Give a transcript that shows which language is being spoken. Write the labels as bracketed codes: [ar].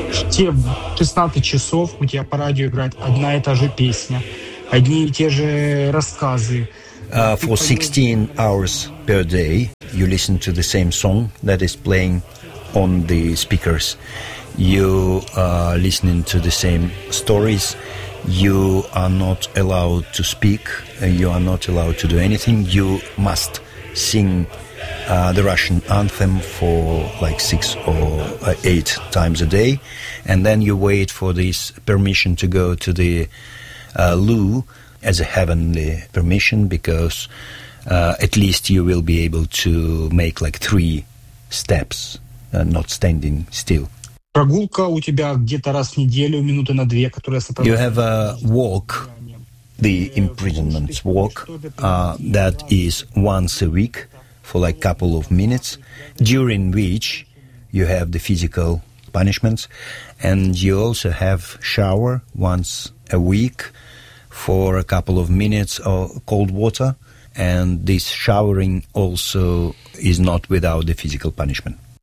[ru] те 16 часов у тебя по радио играет одна и та же песня, одни и те же рассказы. [en] For 16 hours per day, you listen to the same song that is playing on the speakers. You are listening to the same stories. You are not allowed to speak. You are not allowed to do anything. You must sing the Russian anthem for like 6 or 8 times a day. And then you wait for this permission to go to the loo as a heavenly permission, because at least you will be able to make like 3 steps, not standing still. [ru] Прогулка у тебя где-то раз в неделю, минуты на две, которая сопровождается. [en] You have a walk, the imprisonment walk, that is once a week for like a couple of minutes, during which you have the physical punishments, and you also have shower once a week for a couple of minutes of cold water, and this showering also is not without the physical punishment.